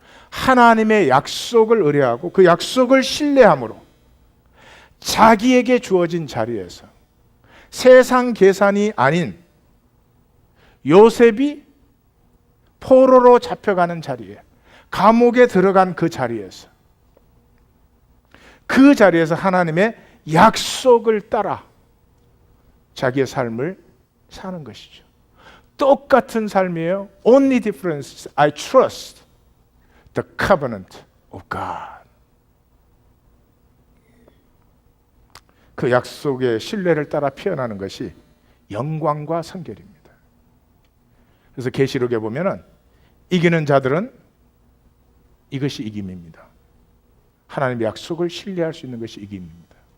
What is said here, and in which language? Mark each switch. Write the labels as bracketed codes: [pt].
[ko] 하나님의 약속을 의뢰하고 그 약속을 신뢰함으로 자기에게 주어진 자리에서 세상 계산이 아닌 요셉이 포로로 잡혀가는 자리에, 감옥에 들어간 그 자리에서 하나님의 약속을 따라 자기의 삶을 사는 것이죠. 똑같은 삶이에요. [en] Only difference, I trust the covenant of God. [ko] 그 약속의 신뢰를 따라 피어나는 것이 영광과 성결입니다. 그래서 계시록에 보면은 이기는 자들은 이것이 이김입니다. 하나님의 약속을 신뢰할 수 있는 것이 이김입니다.